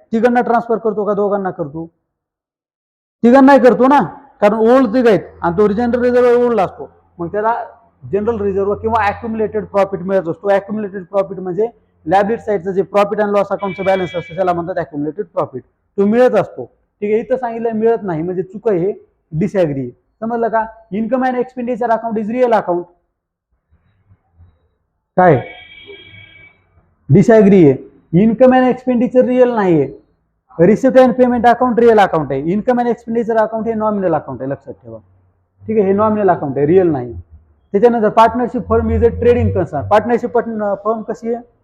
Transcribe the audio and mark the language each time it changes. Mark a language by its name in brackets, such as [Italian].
[Marathi] तिघांना ट्रान्सफर करतो का दोघांना करतो? तिघांनाही करतो ना, कारण ओल्ड तिघ आहेत आणि तो जनरल रिझर्व्ह ओल्ड असतो. मग त्याला जनरल रिझर्व्ह किंवा अक्युमुलेटेड प्रॉफिट मिळत असतो. अक्युमुलेटेड प्रॉफिट म्हणजे लायबिलिटी साईडचं जे प्रॉफिट अँड लॉस अकाउंटचं बॅलन्स असतो त्याला म्हणतात अक्युमुलेटेड प्रॉफिट. तो मिळत असतो. ठीक आहे, इथं सांगितलं मिळत नाही म्हणजे चुक आहे, हे डिसॲग्री. समजलं का? [English] Income and expenditure account is real account. [Marathi] काय? डिसॲग्री आहे. इन्कम अँड एक्सपेंडिचर रिअल नाहीये. Receipt and payment account real account आहे. इन्कम अँड एक्सपेंडिचर अकाउंट हे नॉमिनल अकाउंट आहे, लक्षात ठेवा. ठीक आहे, हे नॉमिनल अकाउंट आहे, रिअल नाही. त्याच्यानंतर [English] Partnership firm is a trading concern. [Marathi] Partnership firm कशी आहे?